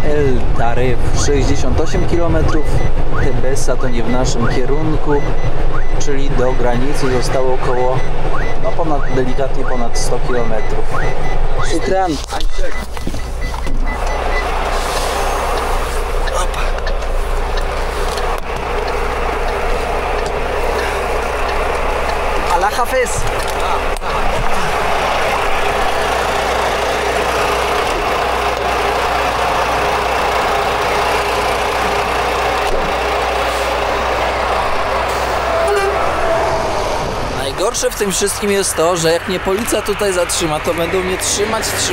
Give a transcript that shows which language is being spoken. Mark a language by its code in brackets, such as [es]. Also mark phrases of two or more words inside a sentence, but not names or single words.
[pl] Taryf 68 km, Tebessa to nie w naszym kierunku, czyli do granicy zostało około, no delikatnie ponad 100 km. Shukran. [ar] الله حافظ. [pl] Najgorsze w tym wszystkim jest to, że jak mnie policja tutaj zatrzyma, to będą mnie trzymać.